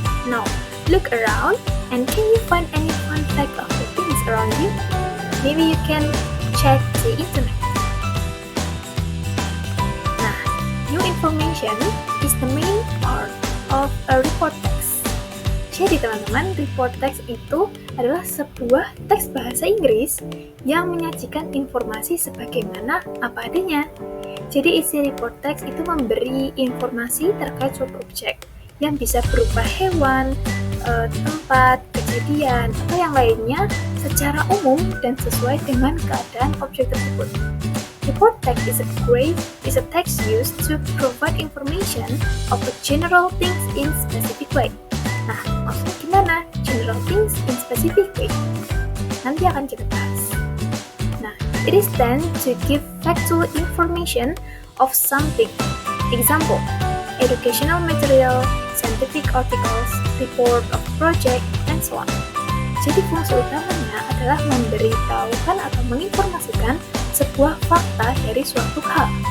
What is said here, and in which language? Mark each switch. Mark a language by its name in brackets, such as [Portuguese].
[English] Now, look around and can you find any fun fact of the things around you? Maybe you can check the internet. Nah, new information is the main part of a report text. [Indonesian] Jadi teman-teman, report text itu adalah sebuah teks bahasa Inggris yang menyajikan informasi sebagaimana apa adanya. Jadi isi report text itu memberi informasi terkait suatu objek yang bisa berupa hewan, tempat, kejadian, atau yang lainnya secara umum dan sesuai dengan keadaan objek tersebut. [English] Report text is a text used to provide information of a general things in specific way. [Indonesian] Nah, maksudnya gimana? [English] General things in specific way. [Indonesian] Nanti akan kita bahas. [English] Nah, it is then to give factual information of something. Example, educational material, scientific articles, report of project, and so on. [Indonesian] Jadi fungsi utamanya adalah memberitahukan atau menginformasikan sebuah fakta dari suatu hal.